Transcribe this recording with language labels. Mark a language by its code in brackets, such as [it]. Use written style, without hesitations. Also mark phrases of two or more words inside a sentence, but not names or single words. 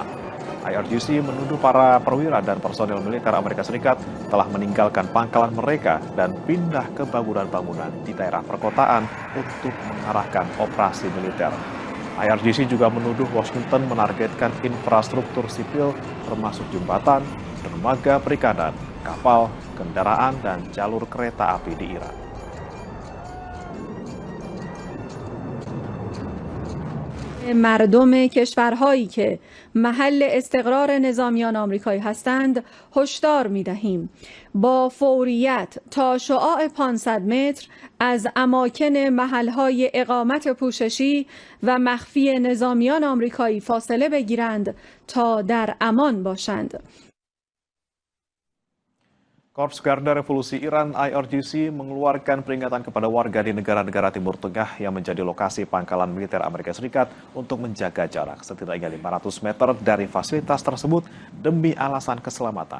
[id] IRGC menuduh para perwira dan personel militer Amerika Serikat telah meninggalkan pangkalan mereka dan pindah ke bangunan-bangunan di daerah perkotaan untuk mengarahkan operasi militer. IRGC juga menuduh Washington menargetkan infrastruktur sipil termasuk jembatan, dermaga perikanan, kapal, kendaraan, dan jalur kereta api di Iran. [fa] مردم کشورهایی که محل استقرار نظامیان آمریکایی هستند هشدار می‌دهیم با فوریت تا شعاع 500 متر از اماکن محل‌های اقامت پوششی و مخفی نظامیان آمریکایی فاصله بگیرند تا در امان باشند. [id] Korps Garda Revolusi Iran IRGC mengeluarkan peringatan kepada warga di negara-negara Timur Tengah yang menjadi lokasi pangkalan militer Amerika Serikat untuk menjaga jarak setidaknya 500 meter dari fasilitas tersebut demi alasan keselamatan.